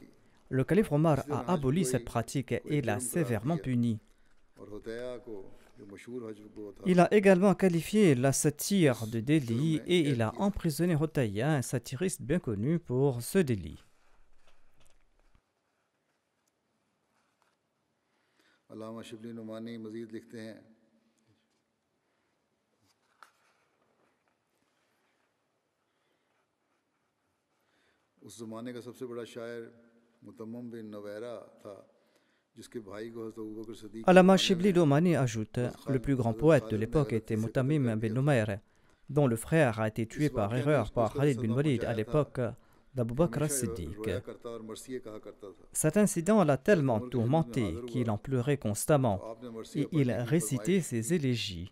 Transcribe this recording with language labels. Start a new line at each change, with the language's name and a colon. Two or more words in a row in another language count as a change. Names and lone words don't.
French: Le calife Omar a aboli cette pratique et l'a sévèrement punie. Il a également qualifié la satire de délit et il a emprisonné Hotaya, un satiriste bien connu pour ce délit.
Urdu: علامہ شبلی نعمانی مزید لکھتے ہیں اس زمانے کا سب سے بڑا شاعر متمم بن نویرہ تھا جس کے بھائی کو حضرت ابوبکر صدیق
French: Allama Shibli Domani ajoute, le plus grand poète de l'époque était Mutammim bin Numayr, dont le frère a été tué par erreur par Khalid bin Walid à l'époque d'Abu Bakr as-Siddiq. Cet incident l'a tellement tourmenté qu'il en pleurait constamment et il récitait ses élégies.